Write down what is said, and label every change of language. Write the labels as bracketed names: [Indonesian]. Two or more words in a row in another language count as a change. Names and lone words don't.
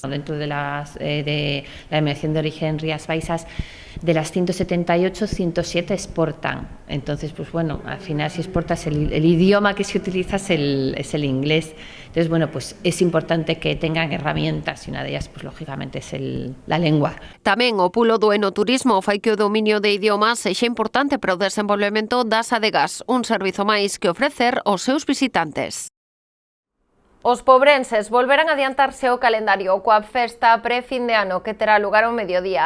[Spanish] Dentro de la denominación de origen Rías Baixas, de las 178, 107 exportan. Entonces, pues bueno, al final si exportas el idioma que se utiliza es el inglés. Entonces, bueno, pues es importante que tengan herramientas y una de ellas, pues lógicamente, es la lengua. [Galician] Tamén o pulo do enoturismo fai que o dominio de idiomas sexa importante para o desenvolvemento das adegas, un servizo máis que ofrecer aos seus visitantes. Os pobrenses volverán a adiantarse o calendario coa festa pre-fin de ano que terá lugar ao mediodía.